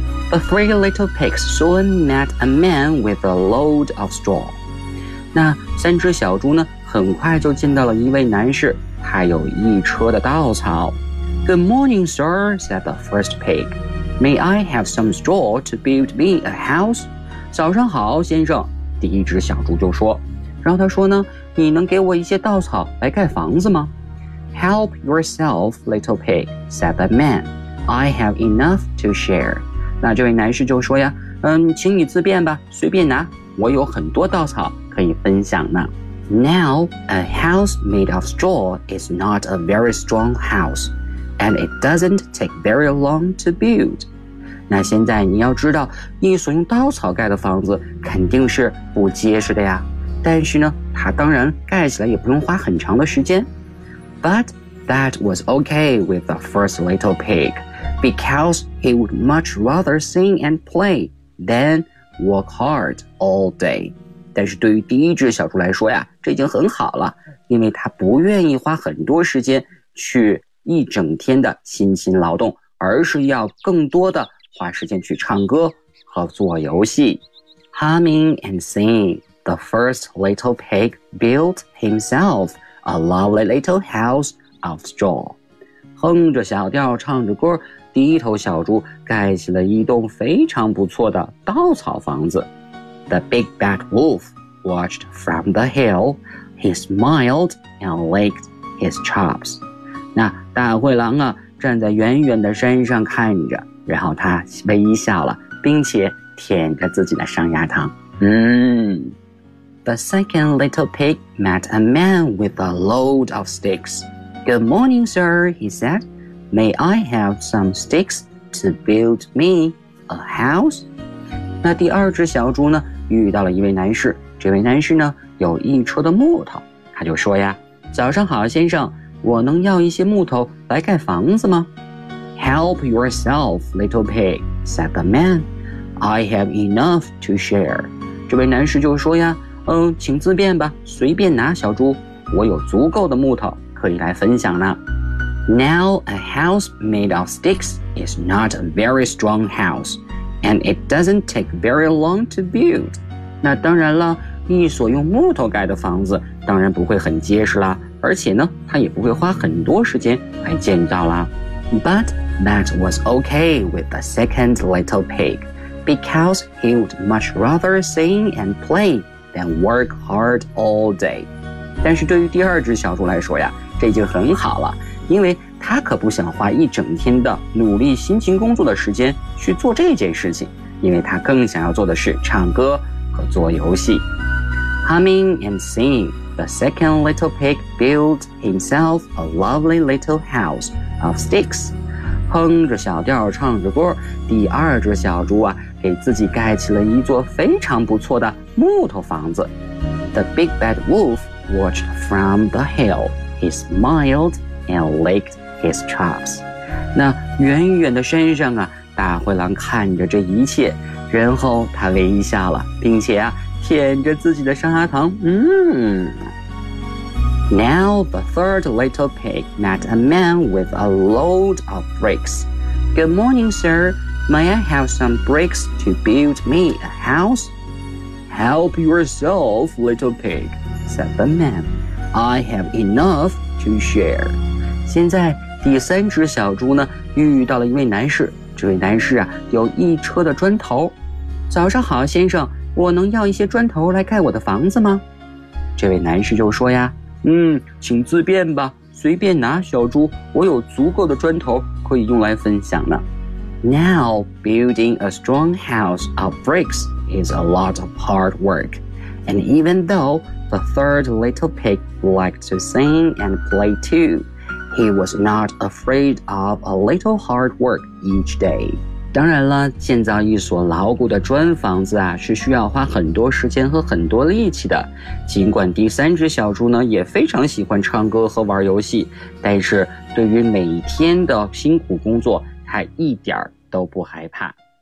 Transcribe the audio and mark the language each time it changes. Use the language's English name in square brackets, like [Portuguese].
[English] The three little pigs soon met a man with a load of straw. [Chinese] 那三只小猪呢，很快就见到了一位男士，他有一车的稻草。 [English] Good morning, sir, said the first pig. May I have some straw to build me a house? [Chinese] 早上好，先生，第一只小猪就说。然后他说呢，你能给我一些稻草来盖房子吗？ [English] Help yourself, little pig, said the man. I have enough to share. [Chinese] 那这位男士就说呀，请你自便吧，随便拿，我有很多稻草可以分享呢。 [English] Now, a house made of straw is not a very strong house, and it doesn't take very long to build. [Chinese] 那现在你要知道，一所用稻草盖的房子肯定是不结实的呀。但是呢，它当然盖起来也不用花很长的时间。 [English] But that was okay with the first little pig, because he would much rather sing and play than work hard all day. [Chinese] 但是对于第一只小猪来说呀，这已经很好了，因为他不愿意花很多时间去一整天的辛勤劳动，而是要更多的花时间去唱歌和做游戏。 [English] Humming and singing, the first little pig built himself a lovely little house of straw. [Chinese] 哼着小调唱着歌，第一头小猪盖起了一栋非常不错的稻草房子。 [English] The big bad wolf watched from the hill. He smiled and licked his chops. [Chinese] 那大灰狼啊，站在远远的山上看着，然后他微笑了，并且舔着自己的上牙膛。 [English] The second little pig met a man with a load of sticks. Good morning, sir, he said. May I have some sticks to build me a house? [Chinese] 那第二只小猪呢？遇到了一位男士，这位男士呢有一车的木头，他就说呀，早上好，先生，我能要一些木头来盖房子吗？ [English] Help yourself, little pig, said the man. I have enough to share. [Chinese] 这位男士就说呀，请自便吧，随便拿，小猪，我有足够的木头可以来分享呢。 [English] Now a house made of sticks is not a very strong house. And it doesn't take very long to build. [Chinese] 那当然了，一所用木头盖的房子当然不会很结实啦，而且呢，它也不会花很多时间来建造啦。 [English] But that was okay with the second little pig, because he would much rather sing and play than work hard all day. [Chinese] 但是对于第二只小猪来说呀，这已经很好了，因为他可不想花一整天的努力辛勤工作的时间去做这件事情，因为他更想要做的是唱歌和做游戏。 [English] Humming and singing, the second little pig built himself a lovely little house of sticks. [Chinese] 哼着小调唱着歌，第二只小猪啊，给自己盖起了一座非常不错的木头房子。 [English] The big bad wolf watched from the hill. He smiled and licked. His chops. [Chinese] 那远远的山上啊，大灰狼看着这一切，然后他微笑了，并且啊，舔着自己的上牙膛。 [English] Now the third little pig met a man with a load of bricks. Good morning, sir. May I have some bricks to build me a house? Help yourself, little pig, said the man. I have enough to share. [Chinese] 现在第三只小猪呢，遇到了一位男士，这位男士啊，有一车的砖头。早上好，先生，我能要一些砖头来盖我的房子吗？这位男士就说呀，请自便吧，随便拿，小猪，我有足够的砖头可以用来分享呢。 [English] Now, building a strong house of bricks is a lot of hard work. And even though the third little pig liked to sing and play too,He was not afraid of a little hard work each day. [Chinese] 当然了，建造一所牢固的砖房子啊，是需要花很多时间和很多力气的。尽管第三只小猪呢，也非常喜欢唱歌和玩游戏，但是对于每天的辛苦工作，他一点都不害怕。